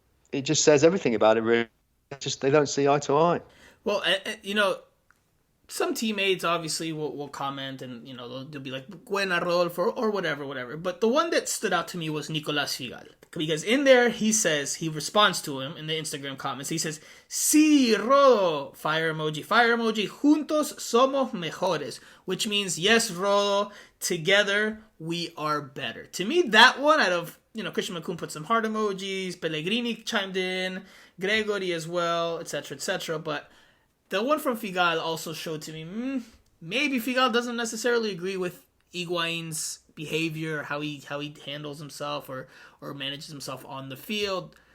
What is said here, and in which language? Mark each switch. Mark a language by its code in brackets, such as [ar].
[en] It just says everything about it. Really, they don't see eye to eye. Well, some teammates obviously will comment and, they'll be like, [es] Buena Rodolfo [en] or whatever. But the one that stood out to me was Nicolas Figal. Because in there, he responds to him in the Instagram comments. He says, [es] Sí, Rodo, [en] fire emoji, [es] juntos somos mejores. [en] Which means, yes, Rodo, together we are better. To me, that one out of, Christian McCoon put some heart emojis, Pellegrini chimed in, Gregory as well, etc. But the one from Figal also showed to me, maybe Figal doesn't necessarily agree with Higuain's behavior, how he handles himself or manages himself on the field.